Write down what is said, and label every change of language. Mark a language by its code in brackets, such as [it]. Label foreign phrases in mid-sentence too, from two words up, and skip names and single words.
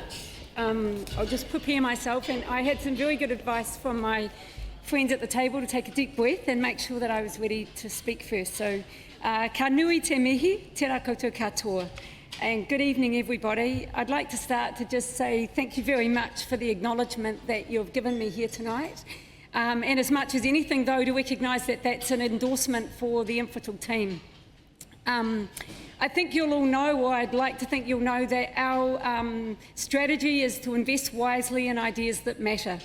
[en] I'll just prepare myself, and I had some very good advice from my friends at the table to take a deep breath and make sure that I was ready to speak first. So, [mi] ka nui te mihi, tērā koutou katoa. [en] And good evening, everybody. I'd like to start to just say thank you very much for the acknowledgement that you've given me here tonight. And as much as anything, though, to recognise that that's an endorsement for the Infratil team. I think you'll all know, or I'd like to think you'll know, that our strategy is to invest wisely in ideas that matter.